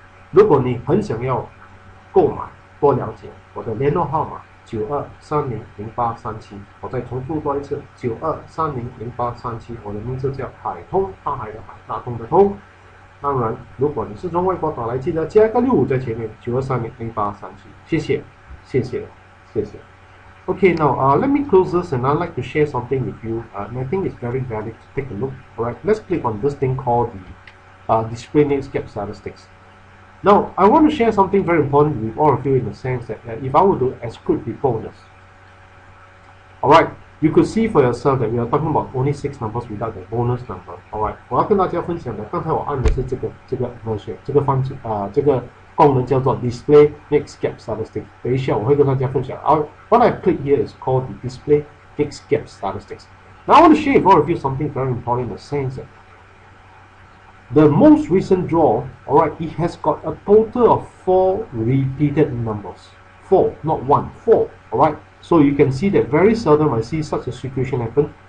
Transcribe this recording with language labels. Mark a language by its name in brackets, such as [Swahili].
[Chinese] 如果你很想要购买多了解，我的联络号码92300837，我再重复多一次92300837，我的名字叫海通，大海的海，大通的通。当然，如果你是从外国打来，记得加一个65在前面，92300837，谢谢，谢谢，谢谢。 [English] Okay, now let me close this, and I'd like to share something with you, and I think it's very valid to take a look. Alright, let's click on this thing called the display next gap statistics. Now, I want to share something very important with all of you in the sense that if I were to exclude the bonus, alright, you could see for yourself that we are talking about only 6 numbers without the bonus number. [Chinese] Alright, 我要跟大家分享的，刚才我按的是这个 version， 这个方式这个功能叫做 display next gap statistics。等一下我会跟大家分享。 [English] What I click here is called the display next gap statistics. Now I want to share with all of you something very important in the sense that the most recent draw, alright, it has got a total of 4 repeated numbers. 4, not 1, 4, alright. So you can see that very seldom I see such a situation happen.